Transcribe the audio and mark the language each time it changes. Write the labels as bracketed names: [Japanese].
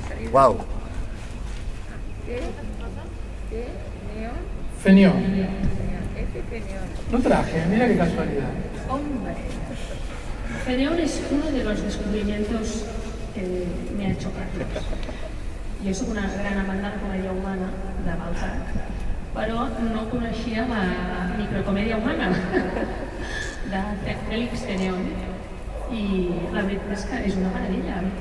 [Spanish] ¡Wow! Fenión. No traje, mira qué casualidad. Fenión es uno de los descubrimientos que me ha hecho Carlos. [Catalan] Jo soc una gran amant de la comèdia humana, de Balzac, però no coneixia la microcomèdia humana de Félix Fenión. [Spanish] Y la verdad es que es una maravilla.